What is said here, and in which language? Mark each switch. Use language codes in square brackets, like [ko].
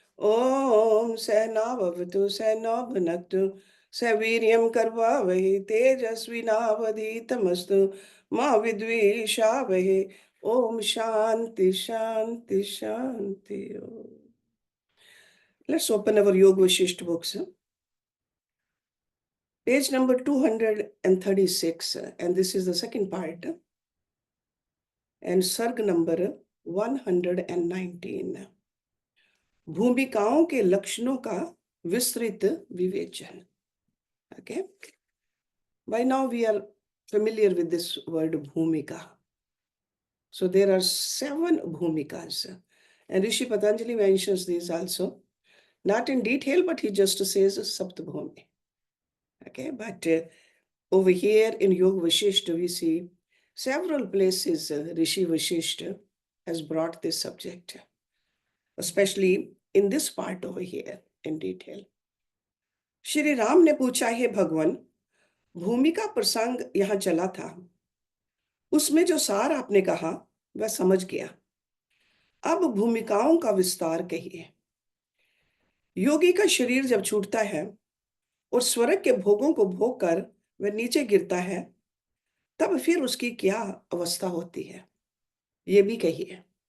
[sa] ओम सहनावतु सहनौ भुनक्तु सवीर्यं कर्वावहै तेजस्विनावधीतमस्तु मा विद्विषावहै ओम शांति शांति शांति [en] Let's open our Yoga Vasishtha books. Page number 236, and this is the second part, and Sarg number 119. [hi] भूमिकाओं के लक्षणों का विस्तृत विवेचन. [en] Okay, by now we are familiar with this word bhumika. So there are 7 bhumikas, and Rishi Patanjali mentions these also, not in detail, but he just says saptabhumi. Okay, but over here in Yoga Vasishtha we see several places Rishi Vasishtha has brought this subject, especially in this part over here in detail. [hi] Shri Ram ने पूछा, हे भगवान, भूमिका प्रसंग यहाँ चला था, उसमें जो सार आपने कहा वह समझ गया, अब भूमिकाओं का विस्तार कहिए। योगी का शरीर जब छूटता है और स्वर्ग के भोगों को भोग कर वह नीचे गिरता है, तब फिर उसकी क्या अवस्था होती है, ये भी कहिए।